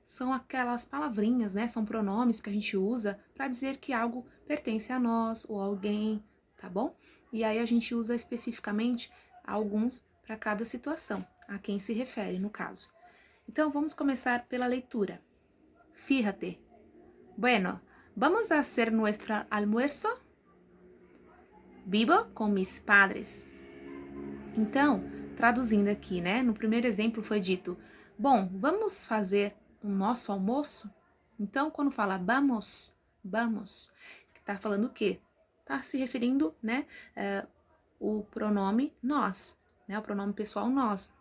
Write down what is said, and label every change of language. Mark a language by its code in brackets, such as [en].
[pt] São aquelas palavrinhas, né? São pronomes que a gente usa para dizer que algo pertence a nós ou a alguém, tá bom? E aí a gente usa especificamente alguns para cada situação, a quem se refere, no caso. Então, vamos começar pela leitura. [es] Fíjate. Bueno, ¿vamos a hacer nuestro almuerzo? Vivo com mis padres. [pt] Então, traduzindo aqui, né? No primeiro exemplo foi dito, bom, vamos fazer o nosso almoço? Então, quando fala vamos, tá falando o quê? Tá se referindo, né? O pronome nós, né? O pronome pessoal nós.